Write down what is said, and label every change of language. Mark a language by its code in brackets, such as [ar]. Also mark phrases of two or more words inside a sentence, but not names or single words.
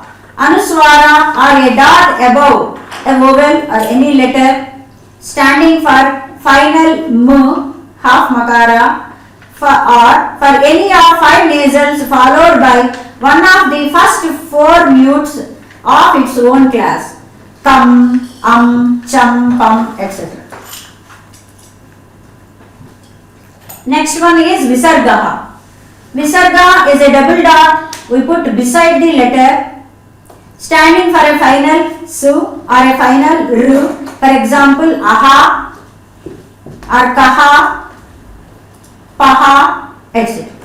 [en] Anuswara are a dot above a vowel or any letter. standing for final m, half makara, for any of 5 nasals followed by one of the first 4 mutes of its own class, kam, cham, pam, etc. Next one is visarga. Visarga is a double dot we put beside the letter, standing for a final su or a final ru. For example, aha or kaha, paha, etc.